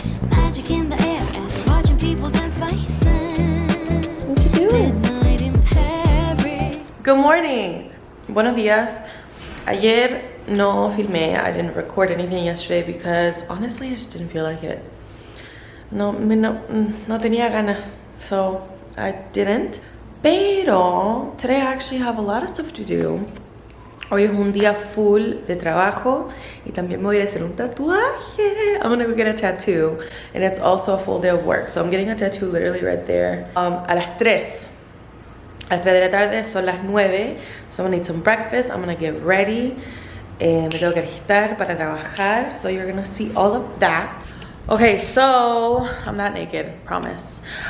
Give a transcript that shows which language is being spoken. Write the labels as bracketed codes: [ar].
[en] Magic in the air as you're watching people dance by yourself. What you doing? Midnight in Paris. Good morning. [es] Buenos días. Ayer no filmé. [en] I didn't record anything yesterday because honestly I just didn't feel like it. [es] No tenía ganas, [en] so I didn't. Pero today I actually have a lot of stuff to do. [es] Hoy es un día full de trabajo y también me voy a hacer un tatuaje. [en] I'm gonna go get a tattoo and it's also a full day of work. So I'm getting a tattoo literally right there. [es] A las 3. A las 3 de la tarde, son las 9. [en] So I'm gonna eat some breakfast, I'm gonna get ready. [es] Me tengo que alistar para trabajar. [en] So you're gonna see all of that. Okay, so I'm not naked, promise.